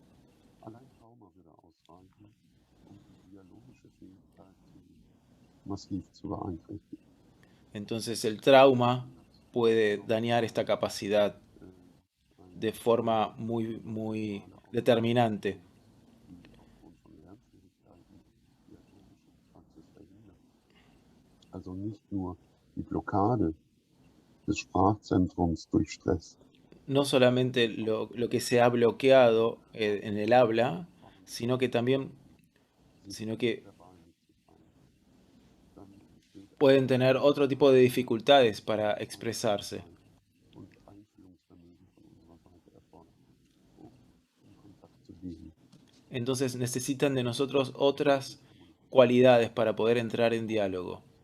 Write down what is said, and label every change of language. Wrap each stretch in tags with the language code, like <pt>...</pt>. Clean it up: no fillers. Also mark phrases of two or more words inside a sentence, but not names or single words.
<es>Entonces el trauma puede dañar esta capacidad de forma muy determinante.</es> <de>Also nicht nur die Blockade des Sprachzentrums durch Stress.</de> <es>No solamente lo que se ha bloqueado en el habla, sino que pueden tener otro tipo de dificultades para expresarse. Entonces necesitan de nosotros otras cualidades para poder entrar en diálogo.</es>